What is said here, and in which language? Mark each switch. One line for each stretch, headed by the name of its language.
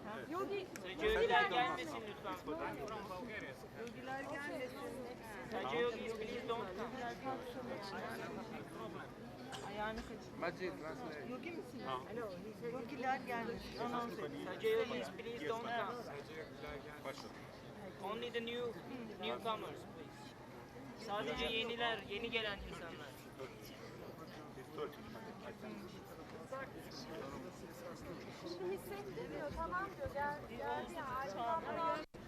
Turkish: Yogiler gelmesin lütfen. Yogiler gelmesin. Sadece
English: yogis please don't come.
Turkish: Ayağını kaçır.
English: Majid, translate.
Turkish: Yogi misin?
English: Hello, he said
Turkish: Yogiler gelmesin. Anons et. Sadece
English: yogis please don't come.
Turkish: Başla.
English: Only the newcomers please.
Turkish: Sadece yeni gelen insanlar.
English: He's Turkish.
Turkish: Şimdi hissettirmiyor tamam diyor. Geldi ya aydınlanmanı aldı.